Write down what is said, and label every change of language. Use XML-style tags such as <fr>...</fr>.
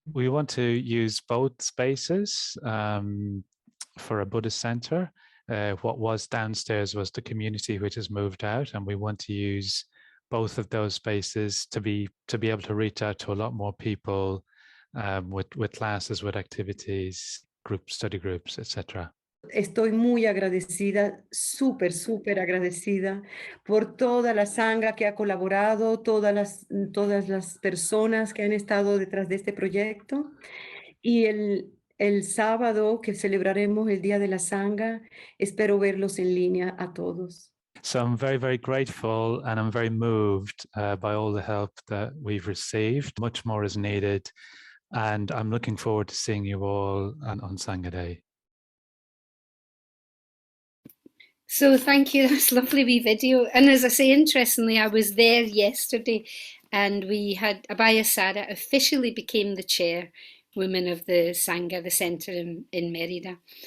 <en>We want to use both spaces for a Buddhist center. What was downstairs was the community which has moved out, and we want to use both of those spaces to be able to reach out to a lot more people with classes, with activities, study groups, etc.</en> <es>Estoy muy agradecida, súper agradecida por toda la Sangha que ha colaborado, todas las personas que han estado detrás de este proyecto. Y el sábado que celebraremos el Día de la Sangha, espero verlos en línea a todos.</es> <en>So I'm very, very grateful, and I'm very moved by all the help that we've received. Much more is needed, and I'm looking forward to seeing you all on Sangha Day. So thank you, that's a lovely wee video. And as I say, interestingly, I was there yesterday, and we had Abhaya Sara officially became the chairwoman of the Sangha, the centre in Merida.</en>